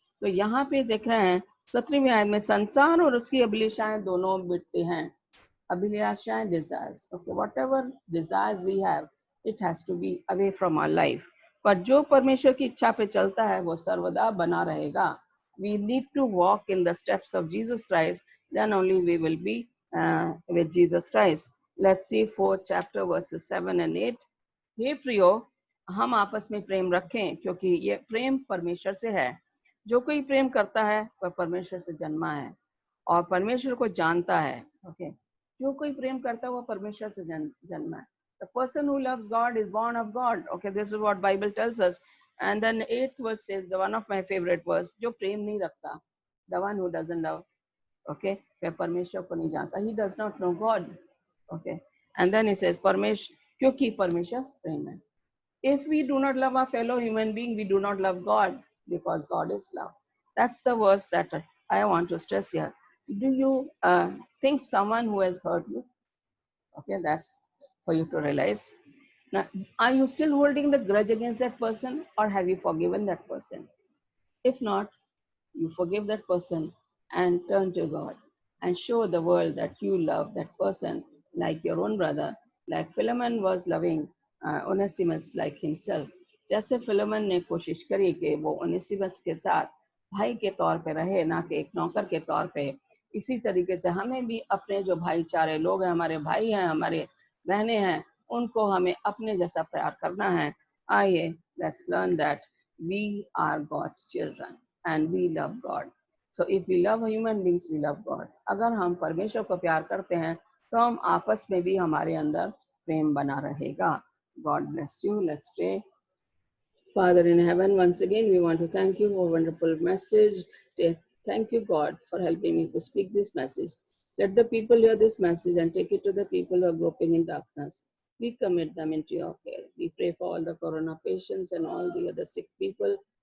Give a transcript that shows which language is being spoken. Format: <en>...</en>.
<hi>तो यहाँ पे देख रहे हैं 17वीं आयत में, संसार और उसकी अभिलाषाएं दोनों मिटते हैं।</hi> <en>अभिलाषाएं, desires, okay, whatever desires we have, it has to be away from our life.</en> <hi>पर जो परमेश्वर की इच्छा पे चलता है वो सर्वदा बना रहेगा।</hi> <en>We need to walk in the steps of Jesus Christ, then only we will be with Jesus Christ. Let's see 4th chapter verses 7 and 8.</en> <hi>हे प्रियो, हम आपस में प्रेम रखें, क्योंकि ये प्रेम परमेश्वर से है। जो कोई प्रेम करता है वह परमेश्वर से जन्मा है और परमेश्वर को जानता है। ओके, जो कोई प्रेम करता है वह परमेश्वर से जन्मा है।</hi> <en>The person who loves God is born of God. Okay, this is what Bible tells us. And then 8th verse says, the one of my favorite verse,</en> <hi>जो प्रेम नहीं रखता,</hi> <en>the one who doesn't love, okay,</en> <hi>वह परमेश्वर को नहीं जानता,</hi> <en>he does not know God. Okay, and then he says,</en> <hi>परमेश्वर, क्योंकि परमेश्वर प्रेम है।</hi> <en>If we do not love our fellow human being, we do not love God, because God is love. That's the verse that I want to stress here. Do you think someone who has hurt you? Okay, that's for you to realize. Now, are you still holding the grudge against that person, or have you forgiven that person? If not, you forgive that person and turn to God and show the world that you love that person like your own brother, like Philemon was loving Onesimus like himself.</en> <hi>जैसे फिलोमन ने कोशिश करी कि वो Onesimus के साथ भाई के तौर पे रहे, ना कि एक नौकर के तौर पे, इसी तरीके से हमें भी अपने जो भाईचारे लोग हैं, हमारे भाई हैं, हमारे बहनें हैं, उनको हमें अपने जैसा प्यार करना है।</hi> <en>आइए, let's learn that we are God's children and we love God. So if we love human beings, we love God.</en> <hi>अगर हम परमेश्वर को प्यार करते हैं तो हम आपस में भी हमारे अंदर प्रेम बना रहेगा।</hi> <en>God bless you. Let's pray. Father in heaven, once again we want to thank you for a wonderful message. Thank you, God, for helping me to speak this message. Let the people hear this message and take it to the people who are groping in darkness. We commit them into your care. We pray for all the corona patients and all the other sick people.</en>